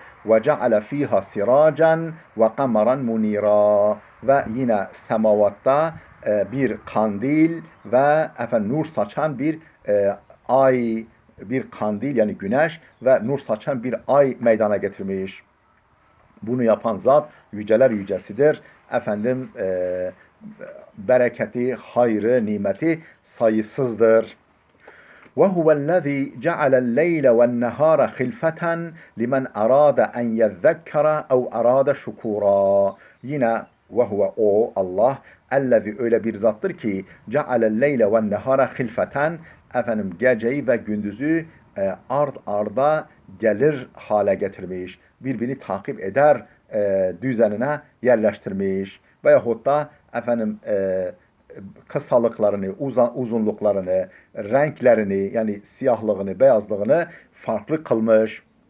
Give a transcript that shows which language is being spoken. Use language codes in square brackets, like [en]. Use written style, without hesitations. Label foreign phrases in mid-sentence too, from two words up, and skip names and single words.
[ar] و جعل فيها سراجا و قمرا منيرا, [tr] ve yine semavatta bir kandil ve nur saçan bir ay, bir kandil yani güneş ve nur saçan bir ay meydana getirmiş. Bunu yapan zat yüceler yücesidir. Bereketi, hayrı, nimeti sayısızdır. [ar] وَهُوَ الَّذ۪ي جَعَلَ اللَّيْلَ وَالنَّهَارَ خِلْفَةً لِمَنْ أَرَادَ اَنْ يَذَّكَّرَ اَوْ أَرَادَ شُكُورًا. [tr] Yine وَهُوَ o Allah, ellezî öyle bir zattır ki [ar] جَعَلَ اللَّيْلَ وَالنَّهَارَ خِلْفَةً [tr] geceyi ve gündüzü ard arda gelir hale getirmiş. Birbirini takip eder düzenine yerleştirmiş. Veyahut da kısalıklarını, uzunluklarını, renklerini yani siyahlığını, beyazlığını farklı kılmış.